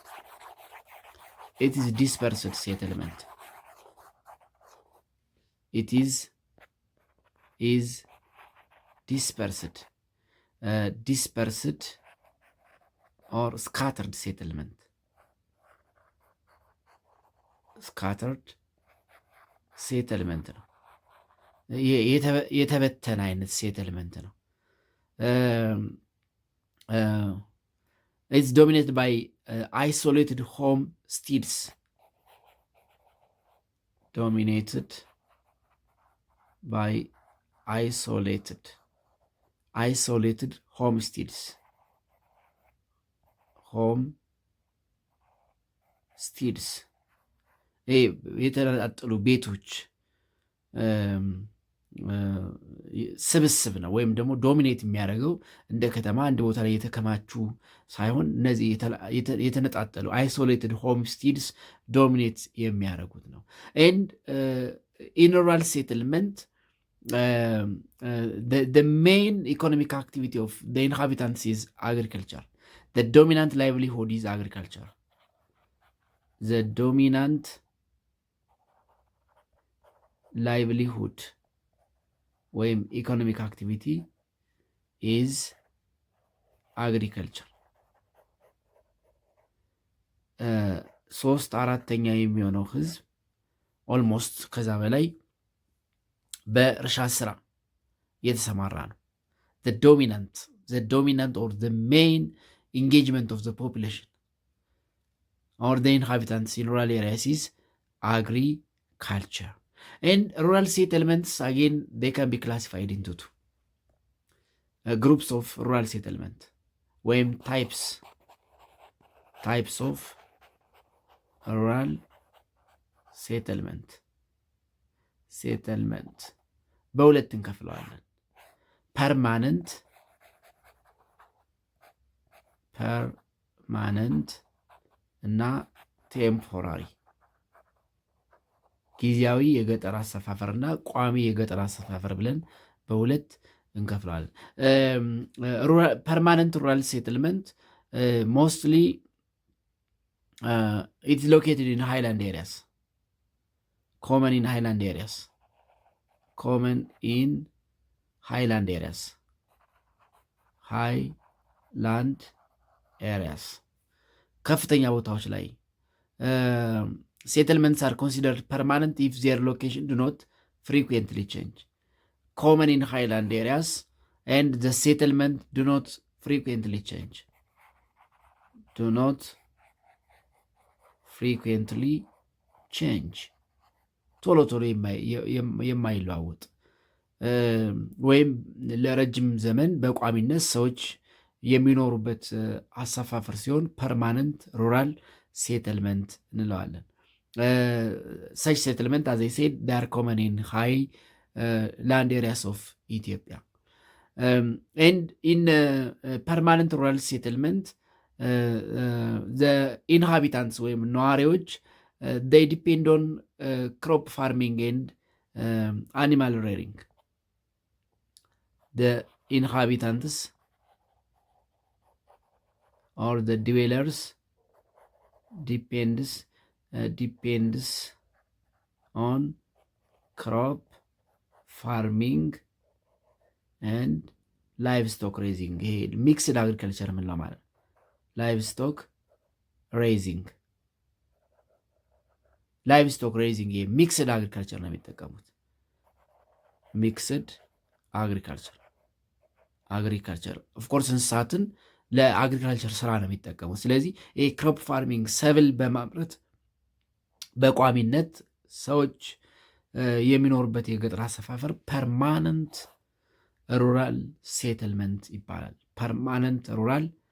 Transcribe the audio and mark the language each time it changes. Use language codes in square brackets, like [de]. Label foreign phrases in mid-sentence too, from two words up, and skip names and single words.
[en] It is dispersed settlement. It is dispersed or scattered settlement. Scattered settlement [am] ነው። የተበተነ አይነት ሴትልመንት ነው። [en] It's dominated by isolated homesteads. Dominated by isolated homesteads. [am] የተነጣጠሉ ቤቶች ስብስብ ነው። ወይም ደግሞ ዶሚኔት የሚያደርገው እንደ ከተማ አንድ ቦታ ላይ የተከማቹ ሳይሆን እነዚህ የተነጣጠሉ [en] isolated homesteads [am] ዶሚኔት የሚያደርጉት ነው። [en] and in rural settlement the main economic activity of the inhabitants is agriculture. The dominant livelihood is agriculture. The dominant livelihood [am] ወይም [en] economic activity is agriculture። [am] 3/4 የሚሆነው ህዝብ ኦልሞስት ከዛ በላይ በእርሻ ስራ የተሰማራ ነው። [en] the dominant or the main engagement of the population or the inhabitants in rural areas is agriculture. And rural settlements, again, they can be classified into two groups of rural settlement. When types of rural settlement [am] በሁለት እንከፍለዋለን። [en] ፐርማነንት [am] እና ቴምፖራሪ፣ ጊዜያዊ የገጠር አሰፋፈር እና ቋሚ የገጠር አሰፋፈር ብለን በሁለት እንከፍለዋለን። [en] permanent rural settlement mostly its located in highland areas common in highland areas, common in highland areas, highland areas [am] ከፍተኛ ቦታዎች ላይ [en] settlements are considered permanent if their location do not frequently change. Common in highland areas and the settlement do not frequently change. Do not frequently change. [am] ቶሎ ቶሎ የማይለዋወጥ ወይም ለረጅም ዘመን በቋሚነት ሰዎች የሚኖሩበት አሰፋፈር ሲሆን [en] permanent rural settlement እንለዋለን። such settlement, as I said, they are common in highland areas of Ethiopia. And in permanent rural settlement, the inhabitants [am] ወይም ነዋሪዎች [en] they depend on crop farming and animal rearing. The inhabitants or the dwellers depends on crop farming and livestock raising. [am] ይሄ [en] mixed agriculture [am] ምንለው ማለት [en] livestock raising [am] ይሄ [en] mixed agriculture [am] ነው የሚጠቀሙት። ሚክስድ [en] agriculture of course [am] እንስሳትን ለአግሪካልቸር ስራ ነው የሚጠቀሙት። ስለዚህ ይህ [en] crop farming [am] ሰብል በማምረት በቋሚነት ሰዎች የሚኖሩበት የገጠር አሰፋፈር [en] permanent rural settlement [am] ይባላል። [en] permanent rural